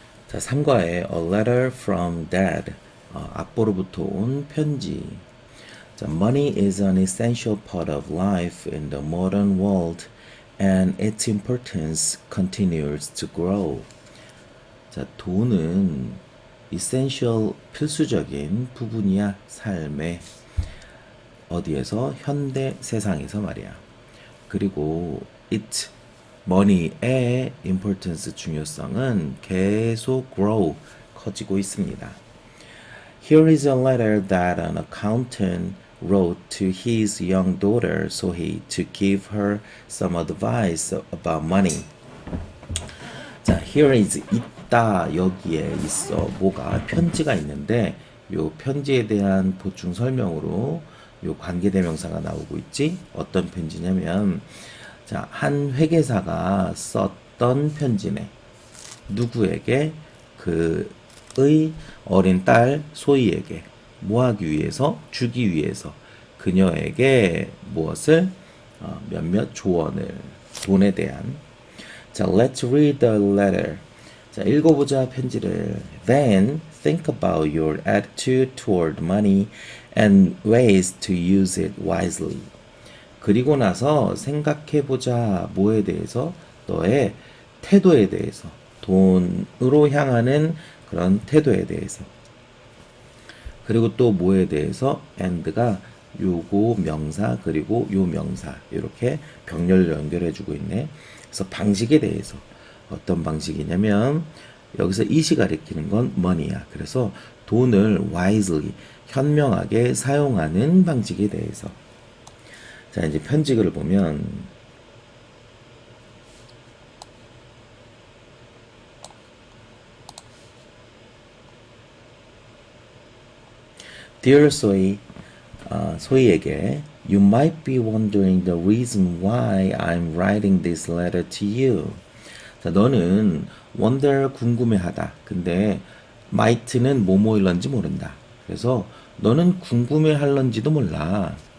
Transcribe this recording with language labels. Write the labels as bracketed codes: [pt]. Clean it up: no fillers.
[ko] 자, 3과에 [en] A letter from dad. [ko] 악보로부터 온 편지. 자, [en] money is an essential part of life in the modern world and its importance continues to grow. [ko] 자, 돈은 essential 필수적인 부분이야. 삶의 어디에서 현대 세상에서 말이야. 그리고 it money의 importance 중요성은 계속 grow 커지고 있습니다. [en] Here is a letter that an accountant wrote to his young daughter so he to give her some advice about money. [ko] 자, here is 있다 여기에 있어 뭐가 편지가 있는데 요 편지에 대한 보충 설명으로 요 관계대명사가 나오고 있지. 어떤 편지냐면 자, 한 회계사가 썼던 편지네. 누구에게? 그의 어린 딸 소희에게 뭐 하기 위해서? 주기 위해서 그녀에게 무엇을? 몇몇 조언을 돈에 대한. 자, [en] let's read the letter. [ko] 자, 읽어보자 편지를. [en] Then think about your attitude toward money and ways to use it wisely. [ko] 그리고 나서 생각해보자 뭐에 대해서? 너의 태도에 대해서. 돈으로 향하는 그런 태도에 대해서. 그리고 또 뭐에 대해서? and가 요거 명사 그리고 요 명사 이렇게 병렬로 연결해주고 있네. 그래서 방식에 대해서 어떤 방식이냐면 여기서 이시 가리키는 건 money야. 그래서 돈을 wisely 현명하게 사용하는 방식에 대해서. 자, 이제 편지글을 보면 [en] Dear Soy, [ko] 소희에게 [en] You might be wondering the reason why I'm writing this letter to you. [ko] 자, 너는 wonder 궁금해하다. 근데 might는 뭐뭐일런지 모른다. 그래서 너는 궁금해할런지도 몰라.